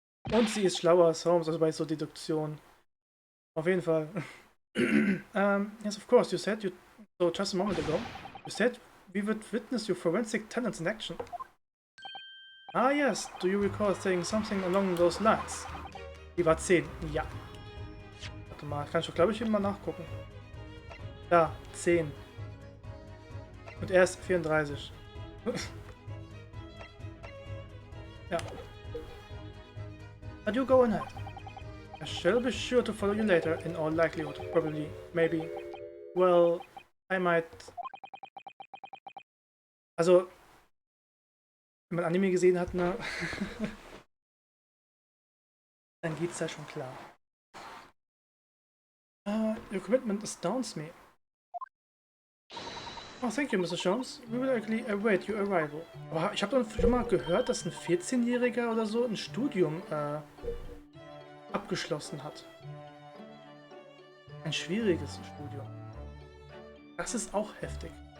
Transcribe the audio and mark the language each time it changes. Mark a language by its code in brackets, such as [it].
[de] Und sie ist schlauer als Holmes, also bei so Deduktion. Auf jeden Fall. [en] Yes, of course, you said you... So, just a moment ago, you said we would witness your forensic talents in action. Ah, yes, do you recall saying something along those lines? [de] Die war 10, ja. Warte mal, kann ich doch, glaube ich, eben mal nachgucken. Da, 10. Und er ist 34. Ja. [en] But you go ahead. I shall be sure to follow you later, in all likelihood. Probably, maybe. Well, I might... Also, [de] wenn man Anime gesehen hat, ne, dann geht's da schon klar. [en] Your commitment astounds me. Oh, thank you, Mr. Jones. We will actually await your arrival. [de] Aber ich habe doch schon mal gehört, dass ein 14-Jähriger oder so ein Studium abgeschlossen hat. Ein schwieriges Studium. Das ist auch heftig.